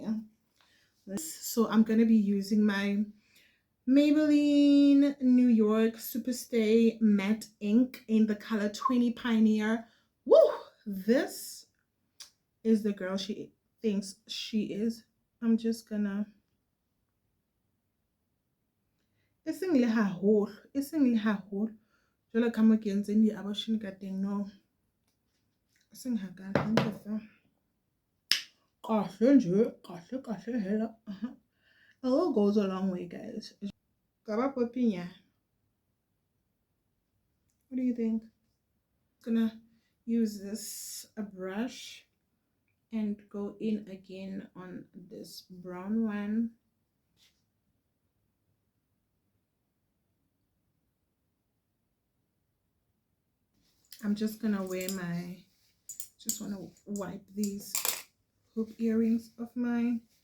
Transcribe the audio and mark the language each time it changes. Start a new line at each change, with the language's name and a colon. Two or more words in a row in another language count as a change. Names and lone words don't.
English: So I'm gonna be using my Maybelline New York Superstay Matte Ink in the color 20 Pioneer. Woo! This is the girl she thinks she is. I'm just gonna.
Southern Sotho: Eseng le haholo. Jwale ka mo ke entseng di-abortion ka teng, no. Eseng hakalo. Kahle hela.
English: A little goes a long way, guys. What do you think? Gonna use this brush and go in again on this brown one. I'm just gonna wear my, just want to wipe these hoop earrings of mine.